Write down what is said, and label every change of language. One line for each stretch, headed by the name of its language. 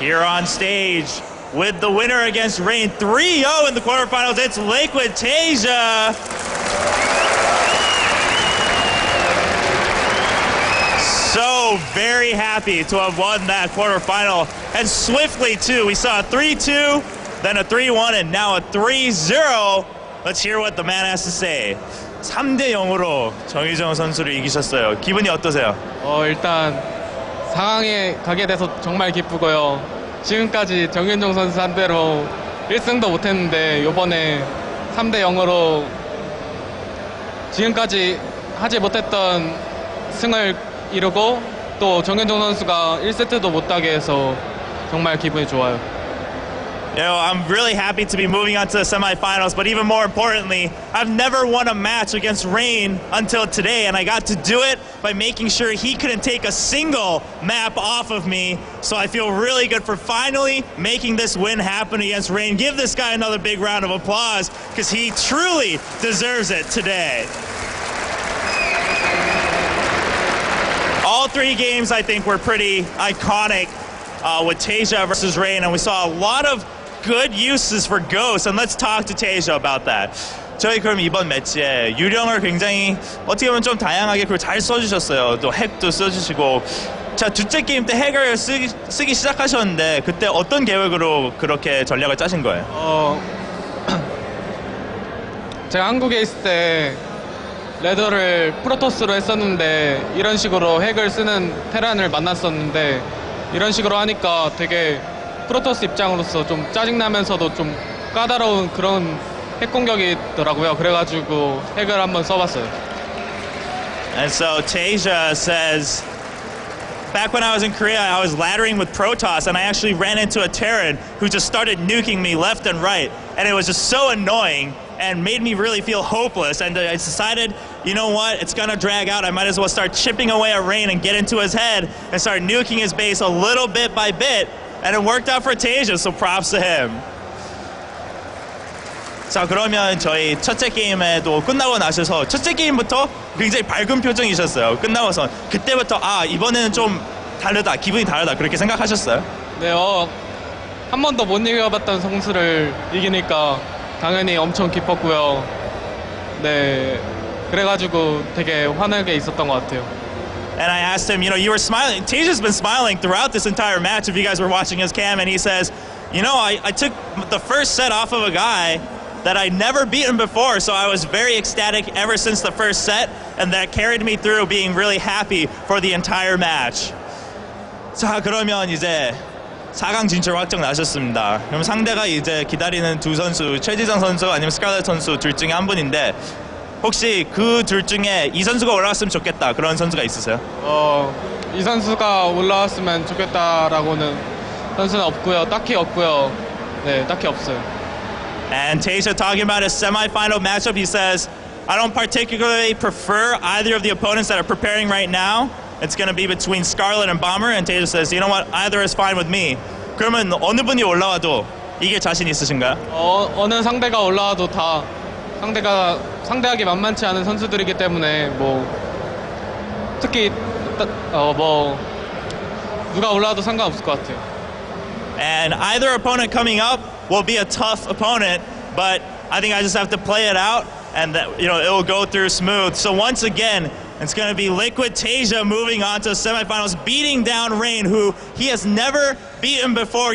English: Here on stage with the winner against Rain 3-0 in the quarterfinals, it's Liquid TaeJa. So very happy to have won that quarterfinal, and swiftly too. We saw a 3-2, then a 3-1, and now a 3-0. Let's hear what the man has to say.
Korean: 3-0로 정의정 선수를 이기셨어요. 기분이 어떠세요? 일단 상황에 가게 돼서 정말 기쁘고요. 지금까지 정윤종 선수 상대로 1승도 못했는데 이번에 3-0으로 지금까지 하지 못했던 승을 이루고 또 정현종 선수가 1세트도 못 따게 해서 정말 기분이 좋아요.
English: You know, I'm really happy to be moving on to the semifinals, but even more importantly, I've never won a match against Rain until today, and I got to do it by making sure he couldn't take a single map off of me. So I feel really good for finally making this win happen against Rain. Give this guy another big round of applause, because he truly deserves it today. All three games, I think, were pretty iconic with TaeJa versus Rain, and we saw a lot of good uses for Ghost, and let's talk to TaeJa about that.
Korean: 저희 그럼 이번 매치에 유령을 굉장히 어떻게 보면 좀 다양하게 그걸 잘 써주셨어요. 또 핵도 써주시고. 자, 둘째 게임 때 핵을 쓰기 시작하셨는데 그때 어떤 계획으로 그렇게 전략을 짜신 거예요? 제가 한국에 있을 때 레더를 프로토스로 했었는데 이런 식으로 핵을 쓰는 테란을 만났었는데 이런 식으로 하니까 되게 프로토스 입장으로서 좀 짜증나면서도 좀 까다로운 그런 핵 공격이 있더라고요. 그래가지고 핵을 한번 써봤어요.
English: And so TaeJa says, back when I was in Korea, I was laddering with Protoss, and I actually ran into a Terran who just started nuking me left and right, and it was just so annoying and made me really feel hopeless. And I decided, you know what, it's gonna drag out. I might as well start chipping away at Rain and get into his head and start nuking his base a little bit by bit. And it worked out for TaeJa, so props to him.
Korean: 자, 그러면 저희 첫째 게임에도 끝나고 나셔서 첫째 게임부터 굉장히 밝은 표정이셨어요. 끝나고서 그때부터 아, 이번에는 좀 다르다, 기분이 다르다 그렇게 생각하셨어요? 네, 한 번도 못 이겨봤던 선수를 이기니까 당연히 엄청 기뻤고요. 네, 그래가지고 되게 환하게 있었던 것 같아요.
English: And I asked him, you know, you were smiling. TaeJa's been smiling throughout this entire match if you guys were watching his cam, and he says, you know, I took the first set off of a guy that I'd never beaten before, so I was very ecstatic ever since the first set, and that carried me through being really happy for the entire match.
Korean: 자, 그러면 이제 4강 진출 확정 나셨습니다. 그럼 상대가 이제 기다리는 두 선수, 최지성 선수 아니면 스칼렛 선수 둘 중에 한 분인데 혹시 그 둘 중에 이 선수가 올라왔으면 좋겠다 그런 선수가 있으세요? 이 선수가 올라왔으면 좋겠다라고는 선수는 없고요. 딱히 없고요. 네, 딱히 없어요.
English: And TaeJa talking about his semifinal matchup, he says, I don't particularly prefer either of the opponents that are preparing right now. It's going to be between Scarlet and Bomber. And TaeJa says, you know what, either is fine with me.
Korean: 그러면 어느 분이 올라와도 이길 자신 있으신가요? 어느 상대가 올라와도 다 상대하기 만만치 않은 선수들이기 때문에 뭐 특히 뭐 누가 올라와도 상관없을 것 같아요.
English: And either opponent coming up will be a tough opponent, but I think I just have to play it out, and that, you know, it will go through smooth. So once again, it's going to be Liquid TaeJa moving on to the semifinals, beating down Rain, who he has never beaten before.